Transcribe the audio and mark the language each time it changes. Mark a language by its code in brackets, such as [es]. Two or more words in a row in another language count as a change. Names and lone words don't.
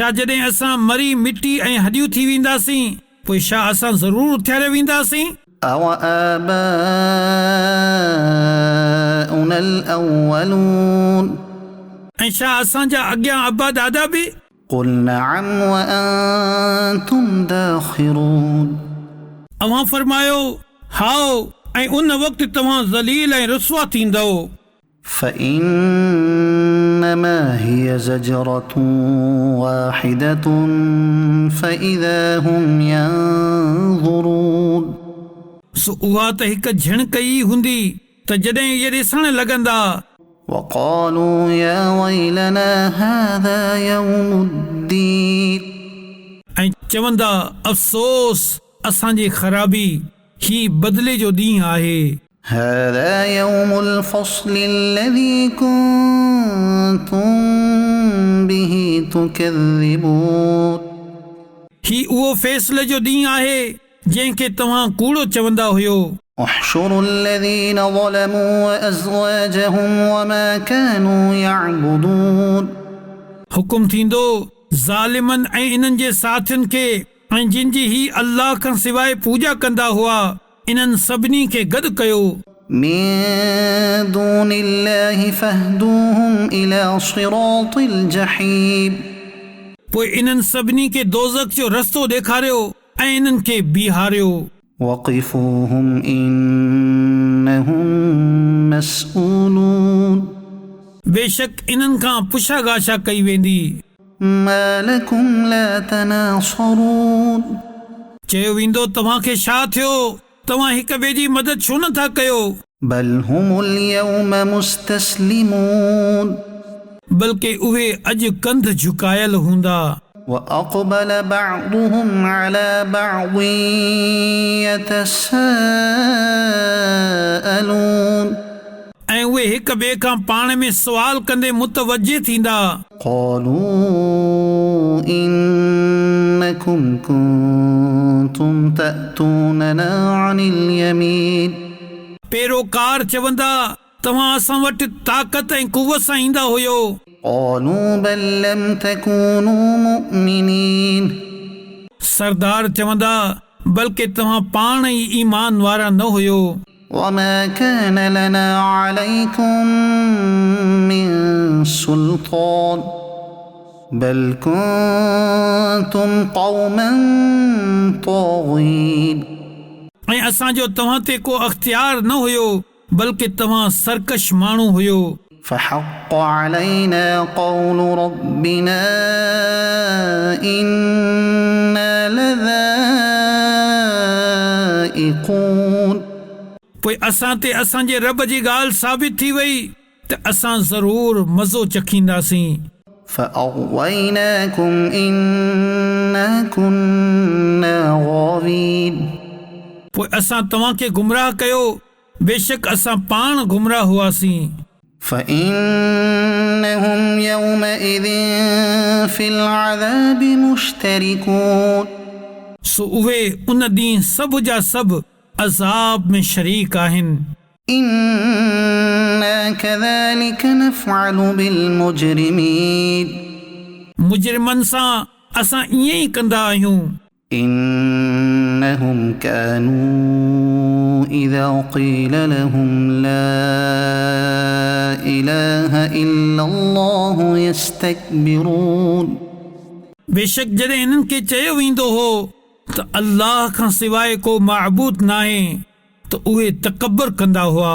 [sd] जॾहिं असां मरी मिटी ऐं हॾियूं थी वेंदासीं पोइ छा असां ज़रूर उथियारे वेंदासीं। [ar] أو آباؤنا الأولون. [sd] ऐं छा असांजा अॻियां अबा दादा बि। [ar] قل نعم وأنتم داخرون. [sd] अव्हां फरमायो हाओ ऐं उन वक़्तु तव्हां ज़लील ऐं रुसवा थींदव। [ar] فإنما هي زجرة واحدة فإذا هم ينظرون. [sd] सो उहा त हिकु झणक ई हूंदी त जॾहिं इहे ॾिसण लॻंदा। [ar] وقالوا يا ويلنا هذا يوم الدين. [sd] ऐं चवंदा अफ़सोस असांजी ख़राबी ही बदिले जो ॾींहुं आहे। [ar] هذا يوم الفصل الذي كنتم به تكذبون. [sd] ही उहो फ़ैसिले जो ॾींहुं आहे जंहिंखे तव्हां कूड़ो चवंदा हुयो। [ar] احشروا الذين ظلموا وأزواجهم وما كانوا يعبدون। [sd] हुकुम थींदो ज़ालिमनि ऐं इन्हनि जे साथियुनि खे ऐं जिन जी ही अल्लाह खां सवाइ पूॼा कंदा हुआ इन्हनि सभिनी खे गॾु कयो। [ar] من دون الله فاهدوهم إلى صراط الجحيم [sd] पोइ इन्हनि सभिनी खे दोज़ख जो रस्तो ॾेखारियो ऐं इन्हनि खे बीहारियो [ar] وقفوهم إنهم مسؤولون [sd] बेशक इन्हनि खां पुछा गाछा कई वेंदी [ar] ما لكم لا تناصرون [sd] चयो वेंदो तव्हांखे छा थियो तव्हां हिक ॿिए जी मदद छो नथा कयो [ar] بل هم اليوم مستسلمون [sd] बल्कि उहे अॼु कंध झुकायल हूंदा [ar] وأقبل بعضهم على بعض يتساءلون [sd] ऐं उहे हिक ॿिए खां पाण में सुवाल कंदे मुतवजे थींदा [ar] قالوا إنكم كنتم تأتوننا عن اليمين [sd] पेरोकार चवंदा तव्हां असां वटि ताक़त ऐं कुवत सां ईंदा हुयो [ar] قالوا بل لم تكونوا مؤمنين [sd] सरदार चवंदा बल्कि तव्हां पाण ई ईमान वारा न हुयो [ar] وما كان لنا عليكم من سلطان بل كنتم قوما طاغين [sd] ऐं असांजो तव्हां ते को अख्तियार न हुयो बल्कि तव्हां सरकश माण्हू हुयो [ar] فحق علينا قول ربنا إنا لذائقون [sd] पोइ असां ते असांजे रब जी ॻाल्हि साबित थी वई त असां ज़रूर मज़ो चखींदासीं [ar] فأغويناكم إنا كنا غاوين [sd] पोइ असां तव्हांखे गुमराह कयो बेशक असां पाण गुमराह हुआसीं [ar] فإنهم يومئذ في العذاب مشتركون [sd] सो उहे उन ॾींहुं सभु जा सभु अज़ाब में शरीक आहिनि [ar] إنا كذلك نفعل بالمجرمين [sd] मुजरिमनि सां असां ईअं ई कंदा आहियूं [ar] إنهم كانوا إذا قيل لهم لا إله إلا الله يستكبرون [sd] बेशक जॾहिं हिननि खे चयो वेंदो हो त अल्लाह खां सवाइ को माबूद नाहे त उहे तकबर कंदा हुआ